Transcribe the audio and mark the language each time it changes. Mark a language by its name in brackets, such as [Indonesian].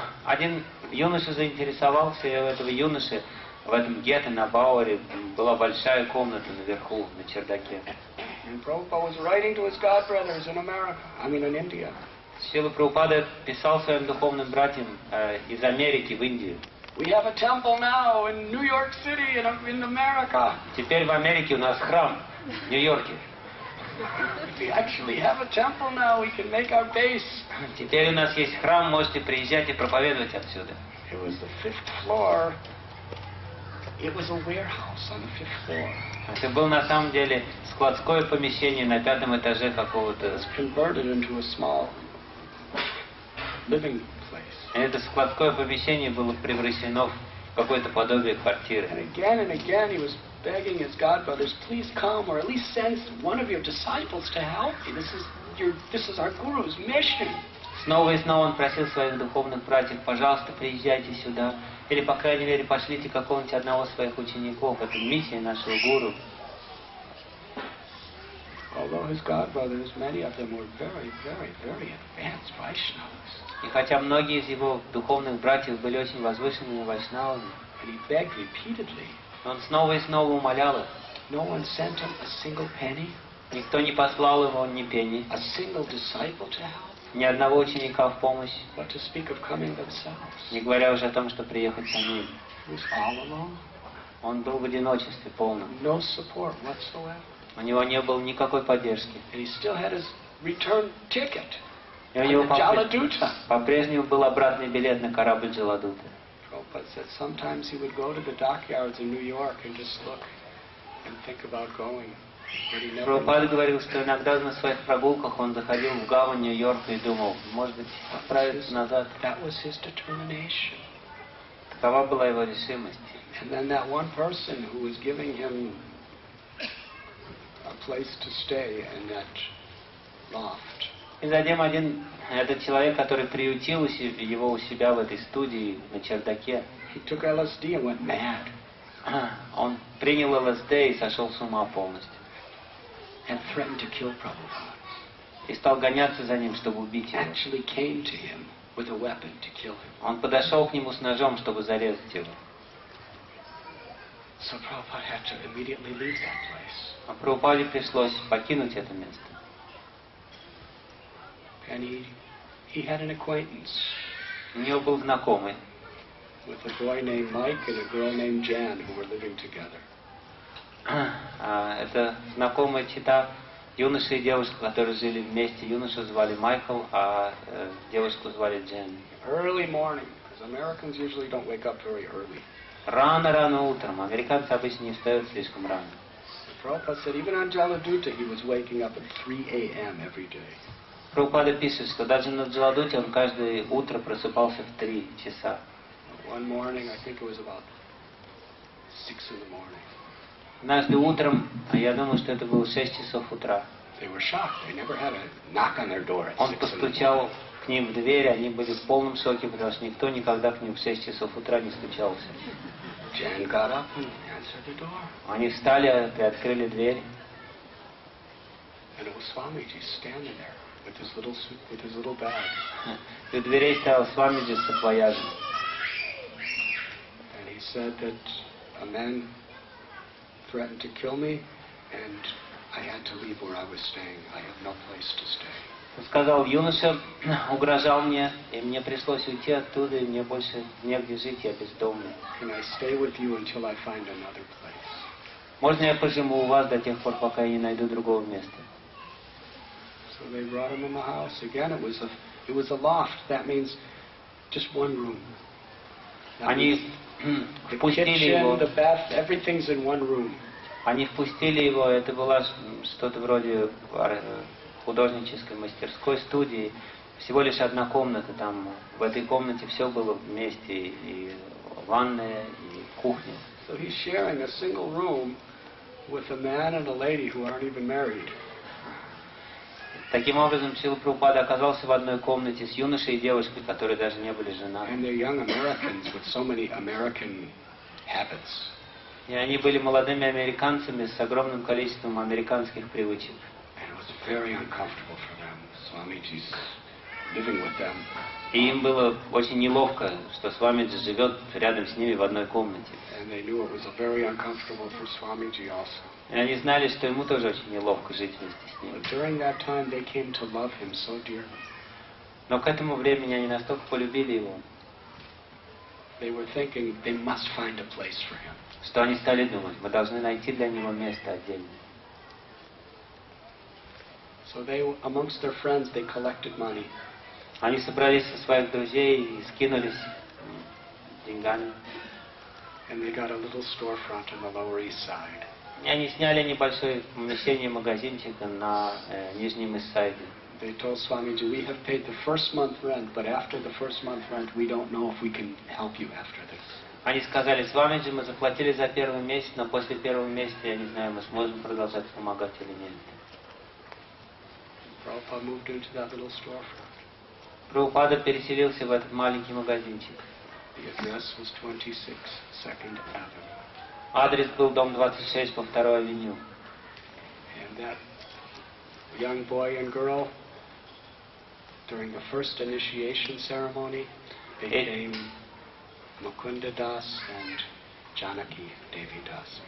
[Russian] Один юноша заинтересовался, и у этого юноши в этом гетто на Бауэре была большая комната наверху, на чердаке. [English] And Prabhupada was writing to his godbrothers in in India. [Russian] Шрила Прабхупада писал своим духовным братьям из Америки в Индию. [English] We have a temple now in New York City and in America. [Russian] Теперь в Америке у нас храм в Нью-Йорке. [English] We actually have a temple now. We can make our base. [Russian] Теперь у нас есть храм, можете приезжать и проповедовать отсюда. [English] It was the 5th floor. It was a warehouse on the 5th floor. [Russian] Это было на самом деле складское помещение на 5-м этаже какого-то. [English] It was converted into a small living place. [Russian] Это складское помещение было превращено в какое-то подобие квартиры. [English] And again he was begging his godbrothers, "Please come, or at least send one of your disciples to help me. This is our Guru's mission." [Russian] Снова и снова он просил своих духовных братьев: пожалуйста, приезжайте сюда, или, по крайней мере, пошлите какого-нибудь одного из своих учеников. Это миссия нашего гуру. [English] Although his godbrothers, many of them were very advanced Vaishnavas. [Russian] И хотя многие из его духовных братьев были очень возвышенными вайшнавами, [English] And he begged repeatedly. [Russian] он снова и снова умолял их. [English] No one sent him a single penny, [Russian] Никто не послал его ни пени, [English] a single disciple to help, [Russian] ни одного ученика в помощь, [English] what to speak of coming themselves. [Russian] не говоря уже о том, что приехать самим. [English] He was all alone, [Russian] Он был в одиночестве полном. [English] no support whatsoever. [Russian] У него не было никакой поддержки. [English] And he still had his return ticket [Russian] И у [English] on [Russian] него [English] the Jaladuta. [Russian] по-прежнему был обратный билет на корабль Джаладута. [English] Prabhupada said sometimes he would go to the dockyards in New York and just look and think about going. But he never [Russian] Прабхупада говорил, что иногда на своих прогулках он заходил в гавань Нью-Йорка и думал: может быть, отправиться назад. [English] That was his determination. [Russian] Такова была его решимость. [English] And then that one person who was giving him a place to stay in that loft. [Russian] И затем этот человек, который приютил его у себя в этой студии на чердаке, [English] He took LSD and went mad. [Russian] Он принял ЛСД и сошел с ума полностью. [English] And threatened to kill Prabhupada. [Russian] И стал гоняться за ним, чтобы убить его. [English] Actually came to him with a weapon to kill him. [Russian] Он подошел к нему с ножом, чтобы зарезать его. [English] So Prabhupada had to immediately leave that place. [Russian] А Прабхупаде пришлось покинуть это место. [English] And he had an acquaintance [Russian] У него был знакомый, [English] with a boy named Mike and a girl named Jan who were living together. [Russian] Это знакомая чита юноша и девушка, которые жили вместе. Юношу звали Майкл, а девушку звали Джен. [English] Early morning, because Americans usually don't wake up very early. [Russian] Рано-рано утром. Американцы обычно не встают слишком рано. [English] Prabhupada said even on Jaladutta he was waking up at 3 a.m. every day. [Russian] Прабхупада пишет, что даже на Джаладуте он каждое утро просыпался в 3 часа. [English] One morning, I think it was about 6 in the morning. [Russian] Однажды утром, я думаю, что это было 6 часов утра. [English] They were shocked. They never had a knock on their door at 6 [Russian] Он [English] in the morning. [Russian] постучал к ним в дверь, они были в полном шоке, потому что никто никогда к ним в 6 часов утра не стучался. [English] Jan got up and answered the door. [Russian] Они встали, приоткрыли дверь. [English] And it was Swamiji standing there with his little bag. [Russian] И у дверей стоял Свамиджи с саквояжем. [English] And he said that a man threatened to kill me, and I had to leave where I was staying. I have no place to stay. [Russian] Он сказал, юноша угрожал мне, и мне пришлось уйти оттуда, и мне больше негде жить, я бездомный. [English] Can I stay with you until I find another place? [Russian] Можно я поживу у вас до тех пор, пока я не найду другого места? [English] So they brought him in the house. Again, it was a loft. That means just one room. [Russian] Они [English] The [Russian] впустили [English] kitchen, [Russian] его. [English] the bath, everything's in one room. [Russian] Они впустили его, это была что-то вроде художнической мастерской, студии. Всего лишь одна комната, там в этой комнате все было вместе, и ванная, и кухня. [English] So he's sharing a single room with a man and a lady who aren't even married. [Russian] Таким образом, Шрила Прабхупада оказался в одной комнате с юношей и девушкой, которые даже не были женаты. [English] And they're young Americans with so many American habits. [Russian] И они были молодыми американцами с огромным количеством американских привычек. [English] And it was very uncomfortable for them. Swamiji's living with them. [Russian] И им было очень неловко, что Свамиджи живет рядом с ними в одной комнате. [English] And they knew it was very uncomfortable for Swamiji also. [Russian] И они знали, что ему тоже очень неловко жить вместе с ними. [English] But during that time they came to love him so dearly. [Russian] Но к этому времени они настолько полюбили его, [English] They were thinking they must find a place for him. [Russian] что они стали думать, мы должны найти для него место отдельное. [English] So they, amongst their friends, they collected money. [Russian] Они собрались со своих друзей и скинулись деньгами. [English] And they got a little storefront on the Lower East Side. [Russian] И они сняли небольшое помещение, магазинчик на Нижнем Иссайде. [English] They told Swamiji, we have paid the first month rent, but after the first month rent, we don't know if we can help you after this. [Russian] Они сказали, Свамиджи, мы заплатили за первый месяц, но после первого месяца, я не знаю, мы сможем продолжать помогать или нет. [English] Prabhupada moved into that little storefront. [Russian] Прабхупада переселился в этот маленький магазинчик. [English] The address was 26 2nd Avenue. [Russian] Адрес был дом 26 по 2-й авеню. [English] And that young boy and girl, during the first initiation ceremony, became Mukunda Das and Janaki Devi Das.